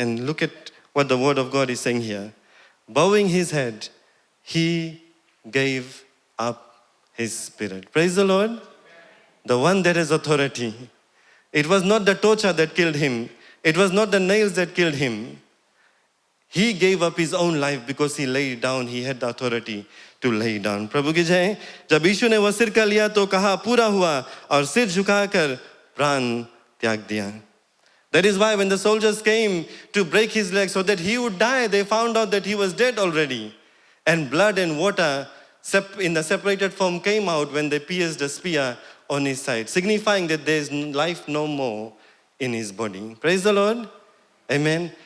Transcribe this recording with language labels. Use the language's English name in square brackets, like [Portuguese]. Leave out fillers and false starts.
[English] And look at what the word of God is saying here. Bowing his head, he gave up his spirit. Praise the Lord. The one that has authority. It was not the torture that killed him. It was not the nails that killed him. He gave up his own life because he laid down. He had the authority to lay down. [Hindi] प्रभु की जय. जब यीशु ने वह सिर का लिया तो कहा पूरा हुआ, और सिर झुकाकर प्राण त्याग दिया. [English] That is why when the soldiers came to break his leg so that he would die, they found out that he was dead already. And blood and water in the separated form came out when they pierced a spear on his side, signifying that there is life no more in his body. Praise the Lord. Amen.